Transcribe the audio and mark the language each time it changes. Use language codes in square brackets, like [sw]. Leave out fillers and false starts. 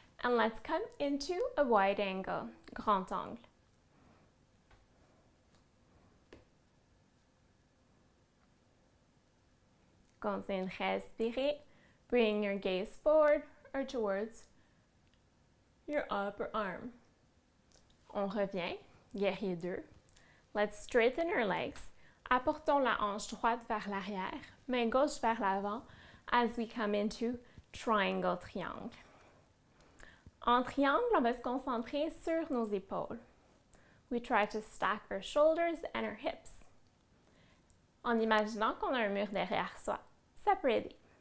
[en] And let's come into a wide angle, [fr] grand angle. Continuez de respirer. [en] Bring your gaze forward or towards your upper arm. [fr] On revient, Guerrier 2. [en] Let's straighten our legs. [fr] Apportons la hanche droite vers l'arrière, main gauche vers l'avant [en] as we come into triangle, triangle. [fr] En triangle, on va se concentrer sur nos épaules. [en] We try to stack our shoulders and our hips. [fr] En imaginant qu'on a un mur derrière soi. Ça peut aider.